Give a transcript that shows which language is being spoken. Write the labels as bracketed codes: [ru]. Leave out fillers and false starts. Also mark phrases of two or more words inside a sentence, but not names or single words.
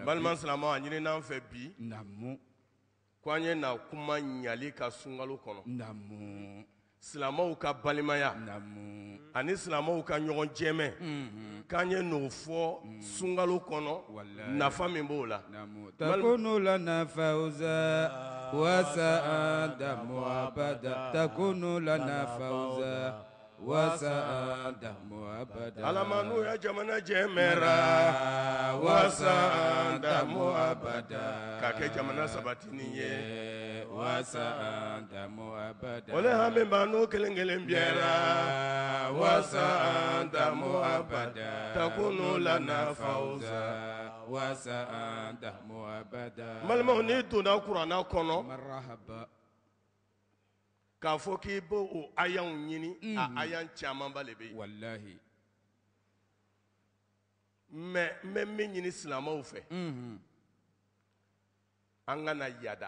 [bm] balima silamɛw a ɲinin'an fɛ bi namu ko an ye na kuma ɲali ka sunkalo kɔnɔ namu silamɛw ka balimaya namu ani silamɛw ka ɲɔgɔn jɛmɛ k'an ye n'o fɔ sunkalo kɔnɔ nafa min b'o la [ar] namu تكون لنا فوزا وسعادة مؤبدة تكون لنا فوزا وسعادة مؤبدة [bm] alamanu ya jamana jɛmɛra [ar] وسعادة مؤبدة [bm] ka kɛ jamana sabatini ye [ar] وسعادة مؤبدة [bm] ole hami banu kelen kelen biɛra [ar] وسعادة مؤبدة تكون لنا فوزا وسعادة مؤبدة [bm] balimaw n'i donna kuranna kɔnɔ marhaba k'a fɔ k'i b'o o ayanw ɲini a ayan camanba de bɛ yen wallahi mɛ n bɛ min ɲini silamɛw fɛ an kana yada